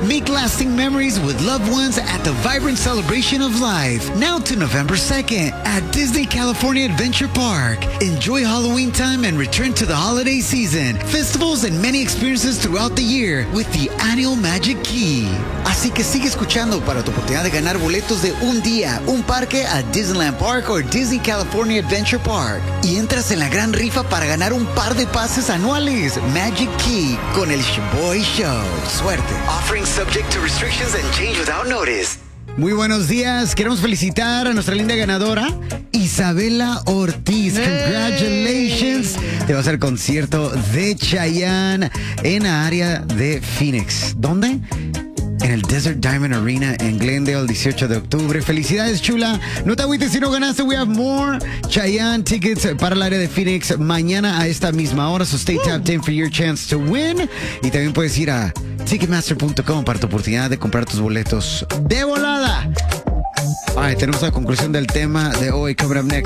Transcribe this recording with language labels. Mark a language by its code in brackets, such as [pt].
[en] Make lasting memories with loved ones at the vibrant celebration of life, now to November 2nd at Disney California Adventure Park. Enjoy Halloween time and return to the holiday season, festivals and many experiences throughout the year with the annual Magic Key. [es] Así que sigue escuchando para tu oportunidad de ganar boletos de un día, un parque a Disneyland Park or Disney California Adventure Park. Y entras en la gran rifa para ganar un par de pases anuales. Magic Key con el Sheboy Show. Suerte. [en] Offering subject to restrictions and change without notice. [es] Muy buenos días. Queremos felicitar a nuestra linda ganadora, Isabela Ortiz. [en] Hey. Congratulations. [es] Te va a hacer concierto de Chayanne en la área de Phoenix. ¿Dónde? En el Desert Diamond Arena en Glendale, el 18 de octubre. Felicidades, chula. No te agüites si no ganaste. [en] We have more Chayanne tickets [es] para el área de Phoenix mañana a esta misma hora. [en] So stay tapped in for your chance to win. [es] Y también puedes ir a Ticketmaster.com para tu oportunidad de comprar tus boletos de volada. [en] All right, [es] tenemos la conclusión del tema de hoy. [en] Coming up next.